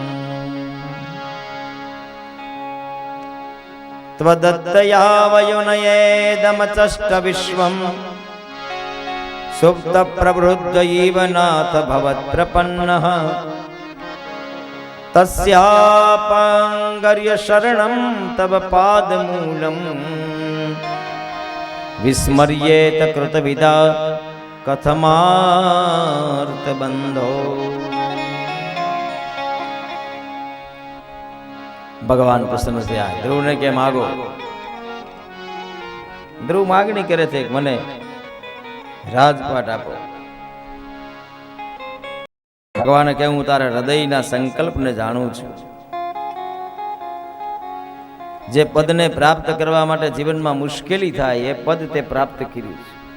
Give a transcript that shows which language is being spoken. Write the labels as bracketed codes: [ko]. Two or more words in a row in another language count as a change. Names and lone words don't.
[sa] त्वदत्तया वयुनयेदमचष्ट विश्वम् सुप्त प्रवृद्ध इव नाथ भवत्प्रपन्नः तस्यापाङ्गर्य शरणं तव पादमूलम् विस्मर्येत कृतविदा कथमार्तबन्धो। [gu] ભગવાન પ્રસન્ન થયા ધ્રુવને કે માગો। ધ્રુવ માગણી કરે છે કે મને રાજપાટ આપો। ભગવાને કહે હું તારા હૃદયના સંકલ્પને જાણું છું। જે પદને પ્રાપ્ત કરવા માટે જીવનમાં મુશ્કેલી થાય એ પદ તે પ્રાપ્ત કર્યું છે।